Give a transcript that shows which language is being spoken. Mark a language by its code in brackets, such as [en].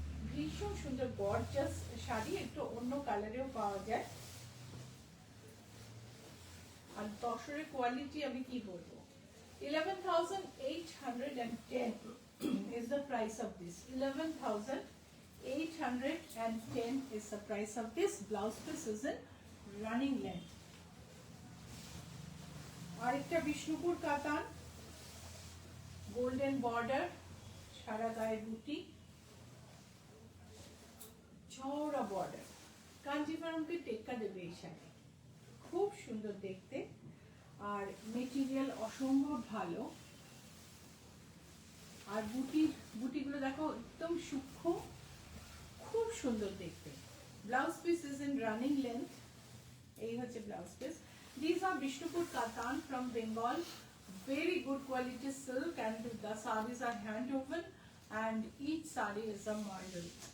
[bn] ভীষণ সুন্দর গর্জাস শাড়ি, একটু অন্য কালারেও পাওয়া যায়। আর তসরের কোয়ালিটি আমি কি বলবো, 11,810 [en] is the price of this. 11,810 is the price of this. Blouse piece is in running length. [bn] আরেকটা বিষ্ণুপুর কাতান, গোল্ডেন বর্ডার, সারা গায়ে বুটি, চওড়া বর্ডার। কাঞ্জিভারমকে টেক্কা দেবে এই শাড়ি, খুব সুন্দর দেখতে, আর মেটেরিয়াল অসম্ভব ভালো। আর বুটিগুলো দেখো একদম সূক্ষ্ম, খুব সুন্দর দেখতে। [en] blouse piece is in running length, [bn] এই হচ্ছে blouse piece. [en] These are Bishnupur Katan from Bengal, very good quality silk, and the sarees are hand woven, and each saree is a model.